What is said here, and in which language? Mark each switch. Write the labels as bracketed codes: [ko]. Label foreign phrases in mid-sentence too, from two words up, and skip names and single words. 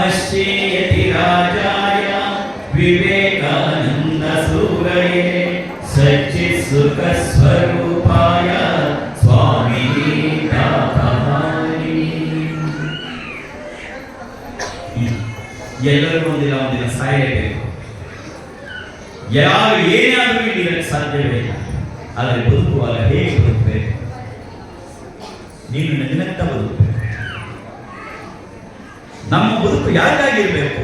[sa] पश्येति राजाय विवेकानंद सूरये सच्चित् सुख स्वरूपाय स्वामी दातारि। [kn] ಎಲ್ಲರಿಗೂ ಒಂದಿನ ಸಾಯಲೇಬೇಕು. ಯಾರು ಏನಾದರೂ ಇರಲಿಕ್ಕೆ ಸಾಧ್ಯವೇ ಇಲ್ಲ. ಆದರೆ ಬದುಕುವಾಗ ಹೇಗೆ ಬದುಕಬೇಕು? ನೀನು ನನ್ನಂತ ಬದುಕಬೇಕು. ನಮ್ಮ ಬದುಕು ಯಾಕಾಗಿರ್ಬೇಕು?